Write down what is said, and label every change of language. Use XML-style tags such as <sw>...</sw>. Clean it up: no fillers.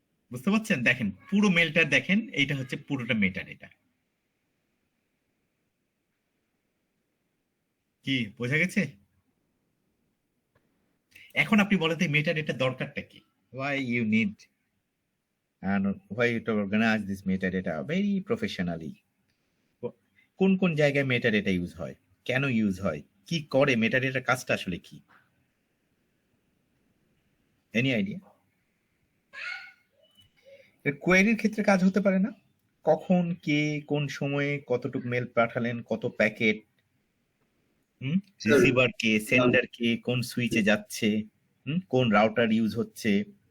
<bn>বুঝতে পারছেন? দেখেন পুরো মেলটা দেখেন, এইটা হচ্ছে পুরোটা মেটা ডেটা। কি বোঝা গেছে? এখন আপনি বলেন তো মেটা ডেটা দরকারটা কি?</bn> <en>Why you need and why you to organize this metadata very professionally?</en> <bn>কোন কোন জায়গায় মেটাডেটা ইউজ হয়, কেন ইউজ হয়, কি করে, মেটাডেটার কাজটা আসলে কি? Any idea? কোয়েরির ক্ষেত্রে কাজ হতে পারে না? কখন, কে, কোন সময়ে কতটুকু মেল পাঠালেন, কত প্যাকেট, রিসিভার কে, সেন্ডার কে, কোন সুইচে যাচ্ছে, কোন রাউটার ইউজ হচ্ছে।</bn>